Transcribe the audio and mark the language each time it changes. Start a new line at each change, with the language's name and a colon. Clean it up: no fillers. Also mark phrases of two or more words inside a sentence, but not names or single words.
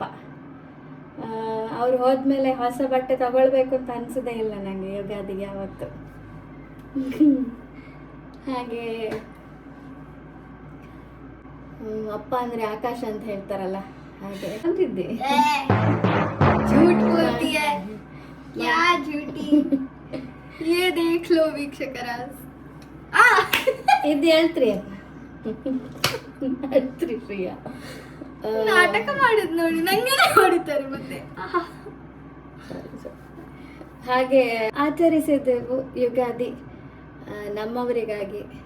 Kannada: ಅವರು ಹೋದ್ಮೇಲೆ ಹೊಸ ಬಟ್ಟೆ ತಗೊಳ್ಬೇಕು ಅಂತ ಅನಿಸೋದೇ ಇಲ್ಲ ನನಗೆ ಯುಗಾದಿಗೆ ಯಾವತ್ತು. ಹಾಗೆ ಅಪ್ಪ ಅಂದರೆ ಆಕಾಶ ಅಂತ ಹೇಳ್ತಾರಲ್ಲ, ಹಾಗೆ ಅಂತಿದ್ದೆ.
Hindi: झूठ बोलती है क्या झूठी, ये देख लो ವೀಕ್ಷಕರ.
Kannada: ಇದು ಹೇಳ್ತ್ರಿ ಹೇಳ್ತ್ರಿ ಪ್ರಿಯಾ, ನಾಟಕ ಮಾಡಿದ್ ನೋಡಿ ನಂಗೆ ಹೊಡಿತಾರೆ ಮತ್ತೆ. ಹಾಗೆ ಆಚರಿಸಿದೆವು ಯುಗಾದಿ ನಮ್ಮವರಿಗಾಗಿ.